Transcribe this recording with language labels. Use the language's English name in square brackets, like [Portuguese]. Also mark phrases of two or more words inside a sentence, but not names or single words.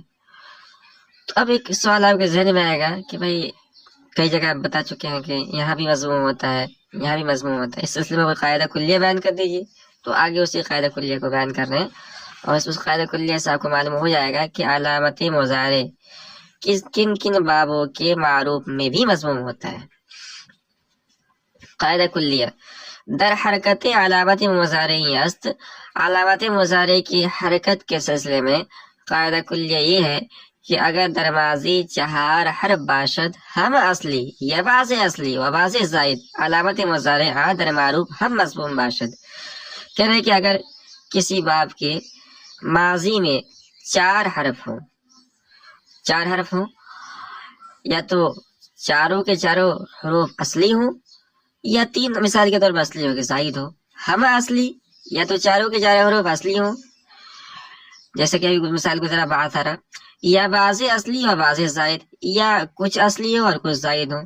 [Urdu] تو اب ایک سوال آپ کے ذہن میں آئے گا کہ بھائی کئی جگہ آپ بتا چکے ہیں کہ یہاں بھی مضموم ہوتا ہے، یہاں بھی مضموم ہوتا ہے، اس سلسلے میں کوئی قاعدہ کلیہ بیان کر دیجیے۔ تو آگے اسی قاعدہ کلیہ کو بیان کر رہے ہیں اور اس قاعدہ کلیہ سے آپ کو معلوم ہو جائے گا کہ علامت مضارع کن کن بابوں کے معروف میں بھی مضموم ہوتا ہے۔ [Persian] قاعدہ کلیہ در حرکت [Urdu] علامت مضارع است، علامت مضارع کی حرکت کے سلسلے میں قاعدہ کلیہ یہ ہے کہ [Persian] اگر در ماضی 4 حرف باشد ہم اصلی یا بعض اصلی و بعض زائد، علامت مضارع در معروف ہم مضموم باشد۔ [Urdu] کہہ رہے کہ اگر کسی باب کے ماضی میں 4 حرف ہوں، 4 حرف ہوں، یا تو چاروں کے 4 حروف اصلی ہوں یا 3 مثال کے طور پر اصلی ہو کہ زائد ہو، ہم اصلی یا تو چاروں کے 4 حروف اصلی ہوں، جیسے کہ ابھی مثال گزرا بعثرہ، یا بعض اصلی اور بعض زائد، یا کچھ اصلی ہو اور کچھ زائد ہو۔